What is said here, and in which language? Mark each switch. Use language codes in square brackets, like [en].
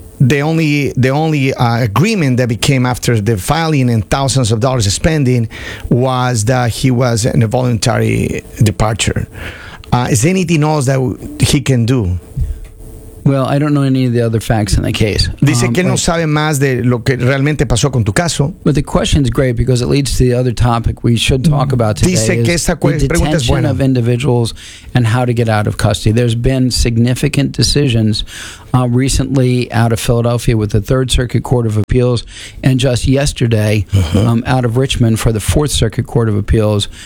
[en] The only agreement that became after the filing and thousands of dollars spending was that he was in a voluntary departure. Is there anything else that he can do? Well, I don't know any of the other facts in the case. [es] Dice que no sabe más de lo que realmente pasó con tu caso. [en] But the question is great because it leads to the other topic we should talk about today. [es] Dice que esta pregunta es buena. [en] Of individuals and how to get out of custody. There's been significant decisions recently out of Philadelphia with the Third Circuit Court of Appeals, and just yesterday out of Richmond for the Fourth Circuit Court of Appeals.